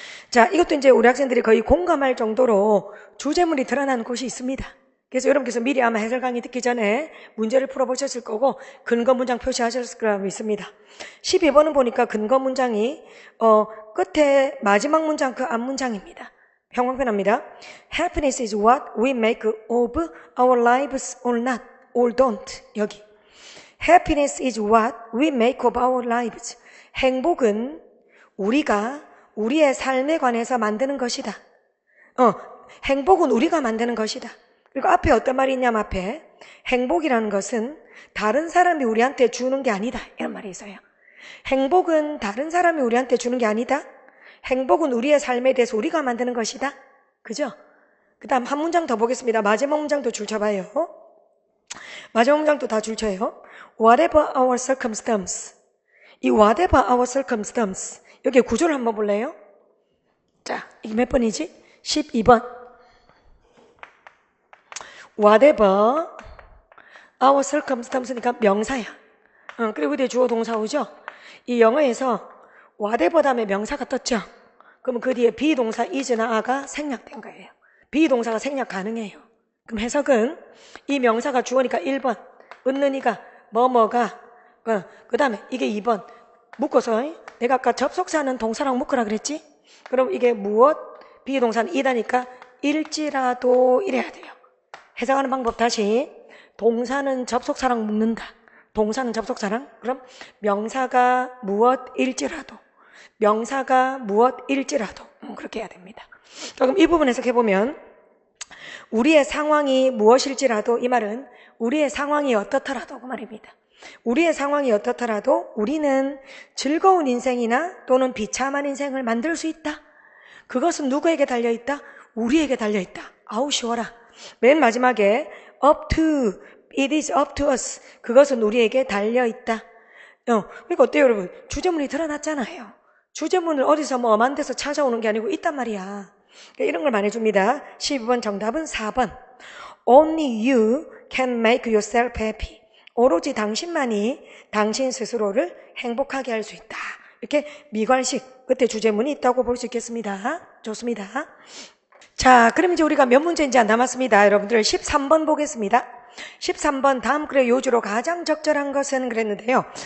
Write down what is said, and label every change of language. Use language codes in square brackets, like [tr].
[ko] 자, 이것도 이제 우리 학생들이 거의 공감할 정도로 주제문이 드러나는 곳이 있습니다. 그래서 여러분께서 미리 아마 해설 강의 듣기 전에 문제를 풀어보셨을 거고 근거 문장 표시하셨을 거라고 믿습니다. 12번은 보니까 근거 문장이 끝에 마지막 문장 그 앞 문장입니다. 형광펜합니다. [en] Happiness is what we make of our lives or not, or don't. [ko] 여기. [en] Happiness is what we make of our lives. [ko] 행복은 우리가 우리의 삶에 관해서 만드는 것이다. 행복은 우리가 만드는 것이다. 그리고 앞에 어떤 말이 있냐면 앞에 행복이라는 것은 다른 사람이 우리한테 주는 게 아니다. 이런 말이 있어요. 행복은 다른 사람이 우리한테 주는 게 아니다. 행복은 우리의 삶에 대해서 우리가 만드는 것이다. 그죠? 그 다음 한 문장 더 보겠습니다. 마지막 문장도 줄쳐봐요. 마지막 문장도 다 줄쳐요. [en] Whatever our circumstance. 이 whatever our circumstance. [ko] 여기 구조를 한번 볼래요? 자, 이게 몇 번이지? 12번. [en] Whatever our circumstance [ko] 니까 명사야. 그리고 뒤에 주어 동사 오죠? 이 영어에서 whatever 다음에 명사가 떴죠? 그럼 그 뒤에 비동사 is나 are가 생략된 거예요. 비동사가 생략 가능해요. 그럼 해석은 이 명사가 주어니까 1번, 은는이가 뭐뭐가, 그 다음에 이게 2번, 묶어서 내가 아까 접속사는 동사랑 묶으라 그랬지? 그럼 이게 무엇, 비동사는 이다니까 일지라도 이래야 돼요. 해석하는 방법 다시. 동사는 접속사랑 묶는다. 동사는 접속사랑. 그럼 명사가 무엇일지라도. 명사가 무엇일지라도. 그렇게 해야 됩니다. 그럼 이 부분 해석해보면 우리의 상황이 무엇일지라도 이 말은 우리의 상황이 어떻더라도 그 말입니다. 우리의 상황이 어떻더라도 우리는 즐거운 인생이나 또는 비참한 인생을 만들 수 있다. 그것은 누구에게 달려있다? 우리에게 달려있다. 아우 쉬워라. 맨 마지막에 [en] it is up to us. [ko] 그것은 우리에게 달려있다. 그러니까 어때요 여러분? 주제문이 드러났잖아요. 주제문을 어디서 뭐 엄한 데서 찾아오는 게 아니고 있단 말이야. 이런 걸 말해줍니다. 12번 정답은 4번. [en] Only you can make yourself happy. [ko] 오로지 당신만이 당신 스스로를 행복하게 할 수 있다. 이렇게 미괄식 끝에 주제문이 있다고 볼 수 있겠습니다. 좋습니다. 자, 그럼 이제 우리가 몇 문제인지 안 남았습니다. 여러분들 13번 보겠습니다. 13번 다음 글의 요주로 가장 적절한 것은 그랬는데요.